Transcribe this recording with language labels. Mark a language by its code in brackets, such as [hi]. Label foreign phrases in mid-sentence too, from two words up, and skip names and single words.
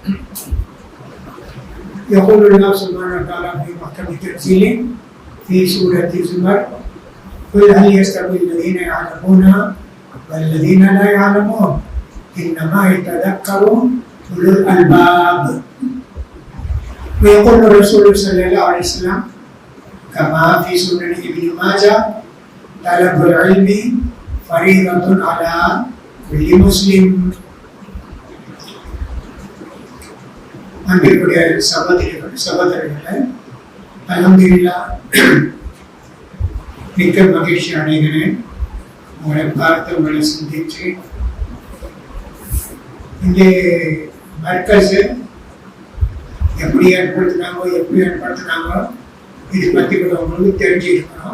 [ar] يقول الله سبحانه وتعالى في محكم تنزيله في سورة الزمر: قل هل يستوي الذين يعلمون والذين لا يعلمون إنما يتذكر أولو الألباب. ويقول الرسول صلى الله عليه وسلم كما في سنن ابن ماجه: طلب العلم فريضة على كل مسلم. [ta] அன்பிற்குரிய சகோதரர்களே, அல்ஹம்துலில்லாஹ், மிக்க மகிழ்ச்சி அடைகிறேன் உங்களை பார்த்து, உங்களை சிந்திச்சு. இங்கே மர்கஸ் எப்படி ஏற்படுத்தினாங்க இது பற்றி கூட உங்களுக்கு தெரிஞ்சிருக்கணும்.